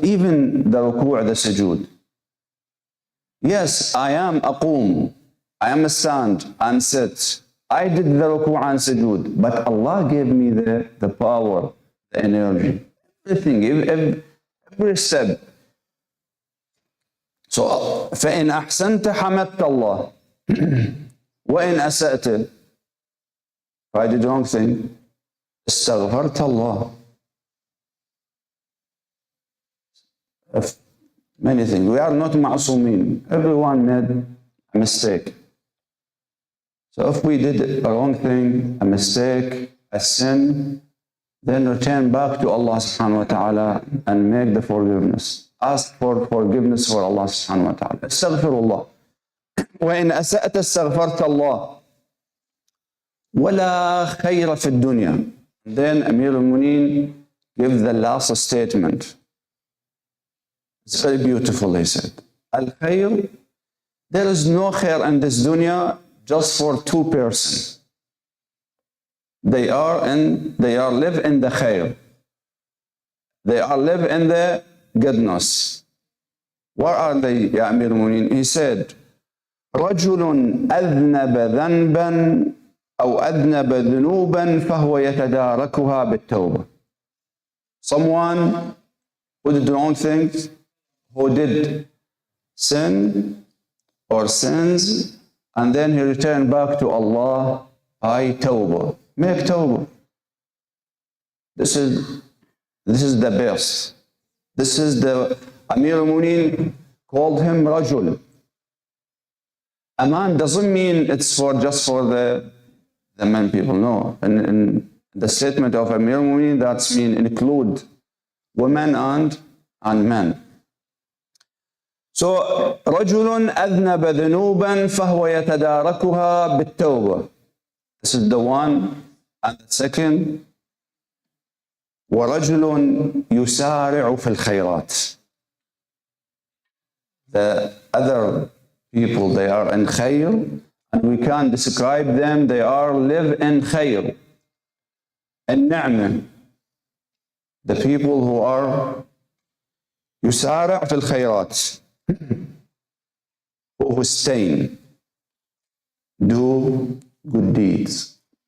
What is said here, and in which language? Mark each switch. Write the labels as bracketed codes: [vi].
[en] Even the ruku', the sujood. Yes, I am aqum, I am a stand and sit. I did the ruku' and sujood, but Allah gave me the power, the energy, everything, every step. [ar] So, فإن أحسنت حمدت الله وإن أسأت, [en] if I did wrong thing, [ar] استغفرت الله. [en] Many things. We are not ma'sumin. Everyone made a mistake. So if we did a wrong thing, a mistake, a sin, then return back to Allah subhanahu wa ta'ala and make the forgiveness. Ask for forgiveness for Allah subhanahu wa ta'ala. Astaghfirullah. [ar] وإن أسأت استغفرت الله ولا خير في الدنيا. [en] Then Amir al-Mu'minin gives the last statement. It's very beautiful, he said. Al-Khayr, there is no khair in this dunya just for two persons. They are live in the khair. They are live in the goodness. What are they, Ya Amir al-Mu'minin? He said, [ar] رجل أذنب ذنبا أو أذنب ذنوبا فهو يتداركها بالتوبة. [en] Someone who did wrong things, who did sin or sins, and then he returned back to Allah by tawbah. Make tawbah. This is the best. This is the Amir al-Mu'minin called him Rajul. A man doesn't mean it's just for the men people. No. In the statement of Amir al-Mu'minin, that's mean include women and men. [ar] So رجل أذنب ذنوبا فهو يتداركها بالتوبة. [en] This is the one. And the second, [ar] ورجل يسارع في الخيرات. [en] The other people, they are in khayr, and we can describe them, they are live in khayr, in ni'mah. The people who are [ar] يسارع في الخيرات, [en] who sustain, do good deeds.